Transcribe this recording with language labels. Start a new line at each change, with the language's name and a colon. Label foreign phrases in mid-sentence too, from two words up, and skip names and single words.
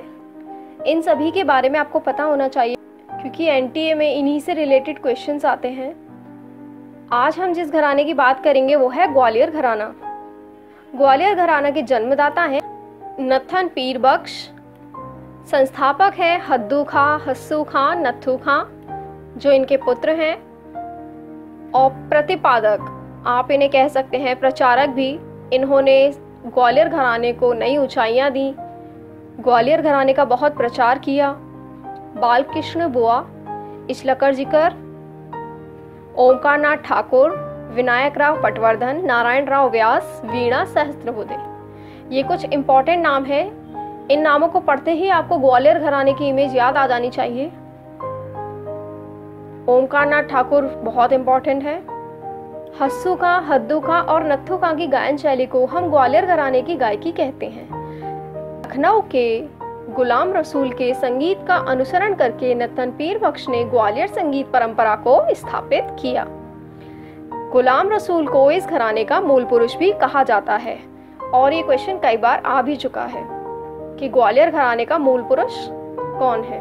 Hindi: इन सभी के बारे में आपको पता होना चाहिए, क्योंकि एनटीए में इन्हीं से
English: related questions
Hindi: आते हैं। आज हम जिस घराने की बात करेंगे वो है ग्वालियर घराना। ग्वालियर घराना के जन्मदाता हैं नत्थन पीर बख्श। संस्थापक है हद्दू खां, हस्सू खां, नत्थू खां, जो इनके पुत्र हैं। और प्रतिपादक, आप इन्हें कह सकते हैं प्रचारक भी। इन्होंने ग्वालियर घराने को नई ऊंचाइयां दी, ग्वालियर घराने का बहुत प्रचार किया। बालकृष्ण बुआ, इचलकर जिकर, ओमकारनाथ ठाकुर, विनायक राव पटवर्धन, नारायण राव व्यास, वीणा सहस्त्रबुद्धे, ये कुछ इम्पोर्टेंट नाम हैं। इन नामों को पढ़ते ही आपको ग्वालियर घराने की इमेज याद आ जानी चाहिए। ओमकारनाथ ठाकुर बहुत इम्पोर्टेंट है। हस्सू खां, हद्दू खां और नत्थू खां की गायन शैली को हम ग्वालियर घराने की गायकी कहते हैं। लखनऊ के गुलाम रसूल के संगीत का अनुसरण करके नत्थन पीर बख्श ने ग्वालियर संगीत परंपरा को स्थापित किया। गुलाम रसूल को इस घराने का मूल पुरुष भी कहा जाता है, और ये क्वेश्चन कई बार आ भी चुका है कि ग्वालियर घराने का मूल पुरुष कौन है।